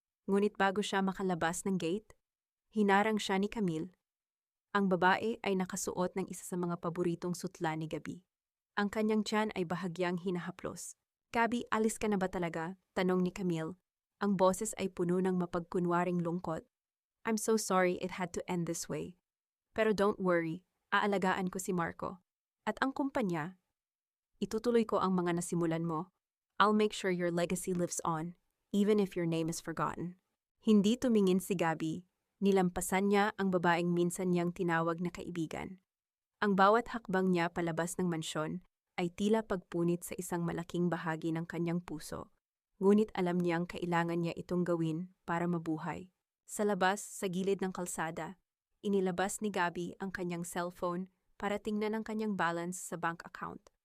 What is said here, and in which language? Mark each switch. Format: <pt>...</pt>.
<tl>Ngunit bago siya makalabas ng gate, hinarang siya ni Camille. Ang babae ay nakasuot ng isa sa mga paboritong sutla ni Gabi. Ang kanyang tiyan ay bahagyang hinahaplos. Gabi, alis ka na ba talaga? Tanong ni Camille. Ang boses ay puno ng mapagkunwaring lungkot.</tl> <en>I'm so sorry it had to end this way.</en> <tl>Pero</tl> <en>don't worry,</en> <tl>aalagaan ko si Marco. At ang kumpanya, itutuloy ko ang mga nasimulan mo.</tl> <en>I'll make sure your legacy lives on, even if your name is forgotten.</en> <tl>Hindi tumingin si Gabby. Nilampasan niya ang babaeng minsan niyang tinawag na kaibigan. Ang bawat hakbang niya palabas ng mansyon ay tila pagpunit sa isang malaking bahagi ng kanyang puso. Ngunit alam niyang kailangan niya itong gawin para mabuhay. Sa labas, sa gilid ng kalsada, inilabas ni Gabby ang kanyang cellphone para tingnan ang kanyang balance sa bank account.</tl>